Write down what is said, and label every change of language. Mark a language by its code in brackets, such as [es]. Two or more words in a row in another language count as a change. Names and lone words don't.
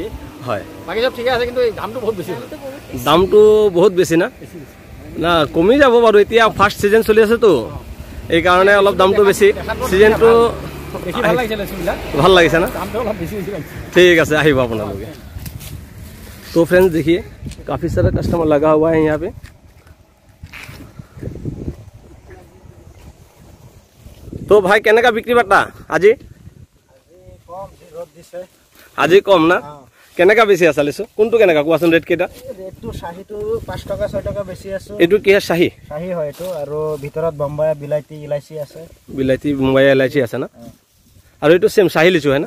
[as] হয়। বাকী সব ঠিকে আছে কিন্তু দামটো বহুত বেছি। দামটো বহুত বেছি না? না কমি যাব বাৰু, এতিয়া [en] first season [as] চলি আছে তো এই কাৰণে অলপ দামটো বেছি। সিজনটো ভাল লাগিছে না? ঠিক আছে, আহিব আপোনালোকে। [hi] तो फ्रेंड्स देखिए काफ़ी सारा कस्टमर लगा हुआ है यहाँ पे। [as] তো ভাই কেনেকা বিক্ৰী বাটা আজি? আজি কম না? কেনেকা বেছি আছে লিচু? কোনটো কেনেকা কোৱাচোন ৰেট কেইটা? ৰেটটো শাহীটো 5 টকা 6 টকা বেছি আছে। এইটো কি হয়? শাহী শাহী হয় এইটো। আৰু ভিতৰত বম্বাই বিলাইতি ইলাইচি আছে। বিলাইতি বম্বাই ইলাইচি আছে না? আৰু এইটো সেম শাহী লিচু হয় না?